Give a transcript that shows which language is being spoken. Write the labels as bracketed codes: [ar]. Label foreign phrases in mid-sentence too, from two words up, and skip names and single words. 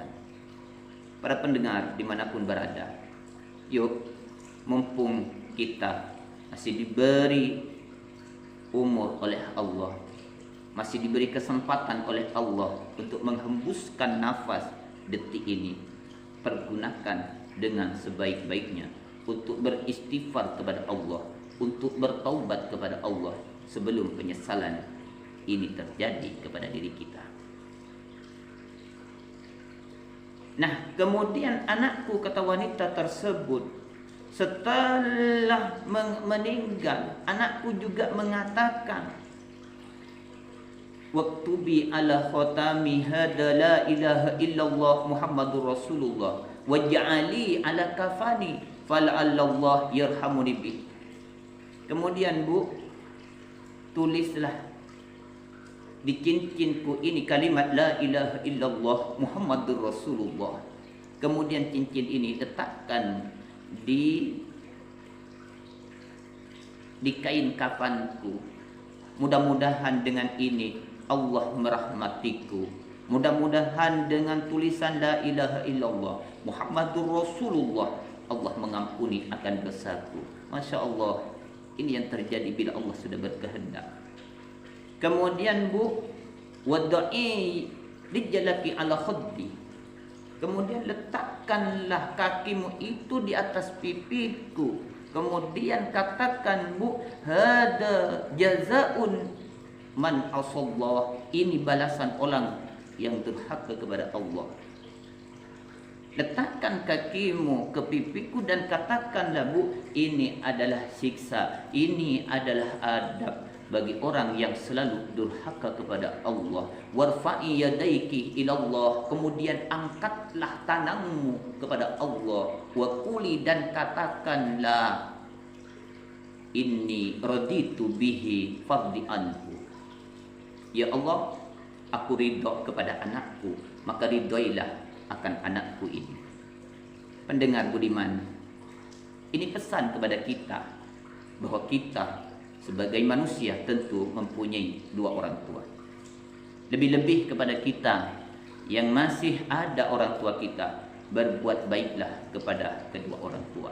[id] Para pendengar dimanapun berada, yuk, mumpung kita masih diberi umur oleh Allah, masih diberi kesempatan oleh Allah untuk menghembuskan nafas detik ini, pergunakan dengan sebaik-baiknya untuk beristighfar kepada Allah, untuk bertaubat kepada Allah sebelum penyesalan ini terjadi kepada diri kita. Nah, kemudian anakku, kata wanita tersebut, setelah meninggal, anakku juga mengatakan, [ar] واكتبي على خاتمي هذا لا إله إلا الله محمد رسول الله واجعلي على كفني فلعل الله يرحمني به. [id] Kemudian Bu, tulislah di cincinku ini kalimat [ar] لا إله إلا الله محمد رسول الله. [id] Kemudian cincin ini letakkan di kain kafanku. Mudah-mudahan dengan ini Allah merahmatiku. Mudah-mudahan dengan tulisan [ar] لا إله إلا الله محمد رسول الله [id] Allah mengampuni akan dosaku. [ar] ما شاء الله, [id] ini yang terjadi bila Allah sudah berkehendak. Kemudian Bu, [ar] وضعي رجلك على خدي. [id] Kemudian letakkanlah kakimu itu di atas pipiku. Kemudian katakan Bu, [ar] هذا جزاء من عصى الله. [id] Ini balasan orang yang durhaka kepada Allah. Letakkan kakimu ke pipiku dan katakanlah Bu, ini adalah siksa, ini adalah adab bagi orang yang selalu durhaka kepada Allah. [ar] وارفعي يديك إلى الله. [id] Kemudian angkatlah tanganmu kepada Allah. [ar] وقولي, [id] dan katakanlah, [ar] إني رضيت به فارض عنه. يا الله, [id] aku ridho kepada anakku, maka ridhoilah akan anakku ini. Pendengar budiman, ini pesan kepada kita bahwa kita sebagai manusia tentu mempunyai dua orang tua. Lebih-lebih kepada kita yang masih ada orang tua kita, berbuat baiklah kepada kedua orang tua.